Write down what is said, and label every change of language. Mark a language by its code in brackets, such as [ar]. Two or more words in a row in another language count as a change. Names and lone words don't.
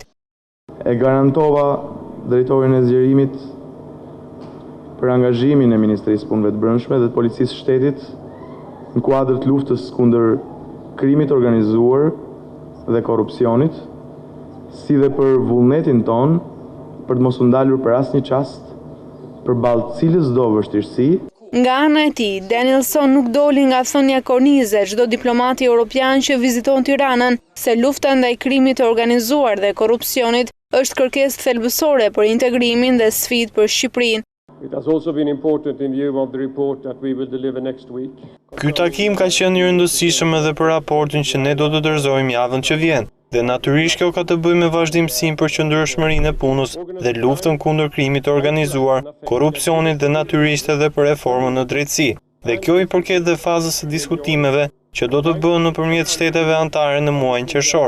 [sq] E garantova drejtorin e zgjerimit për angazhimin e Ministrisë së Punëve të Brendshme dhe të Policisë së Shtetit në kuadër të luftës kundër krimit organizuar dhe korrupsionit, si dhe për vullnetin ton për të mos u ndalur për asnjë çast përballë cilës do vështirësi. Nga ana e tij, Danielson nuk doli nga thënia kornize çdo diplomati evropian që viziton Tiranën se lufta ndaj krimit të organizuar dhe korrupsionit është kërkesë thelbësore për integrimin dhe sfidë për Shqipërinë. [en] It has also been important in view of the report that we will deliver next week. [sq] Ky takim ka qenë i rëndësishëm edhe për raportin që ne do të dorëzojmë javën që vjen. Dhe natyrisht kjo ka të bëjë me vazhdimsinë për qëndrueshmërinë e punës dhe luftën kundër krimit të organizuar, korrupsionit dhe natyrisht edhe për reformën në drejtësi. Dhe kjo i përket dhe fazës së diskutimeve që do të bëhen nëpërmjet shteteve anëtare në muajin qershor.